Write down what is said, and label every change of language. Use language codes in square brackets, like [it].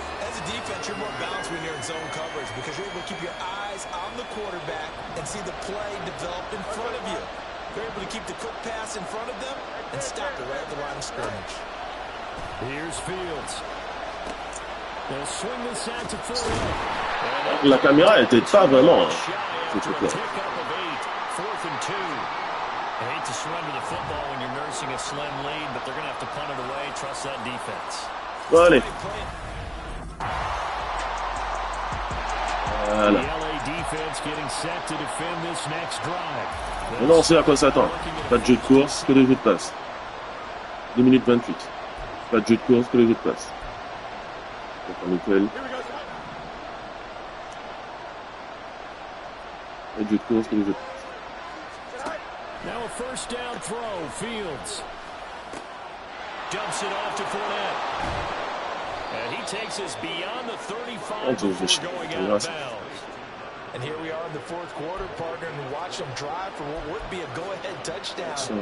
[en] As a defense, you're more balanced when you're in zone coverage because you're able to keep your eyes on the quarterback and see the play develop in front of you. You're able to keep the quick pass in front of them and stop it right at the line of scrimmage. Here's Fields. They'll swing this out to 4. [fr] La caméra était pas vraiment. C'est tout clair. [en] 4th and 2. I hate to surrender the football when you're nursing a slim lead, but they're going to have to punt it away. Trust that defense. [fr] Bon, allez. Voilà. [en] The LA defense getting set to defend this next drive. [fr] Maintenant, on sait à quoi s'attendre. Pas de jeu de course, que des jeux de passe. 2 minutes 28. Pas de jeu de course, que des jeux de passe. Nickel. Pas de jeu de course, que des jeux de passe. [en] Now a 1st down throw, Fields. Dumps it off to Fournette. And he takes us beyond the 35 before going out of bounds. And here we are in the 4th quarter, partner, and watch them drive for what would be a go-ahead touchdown.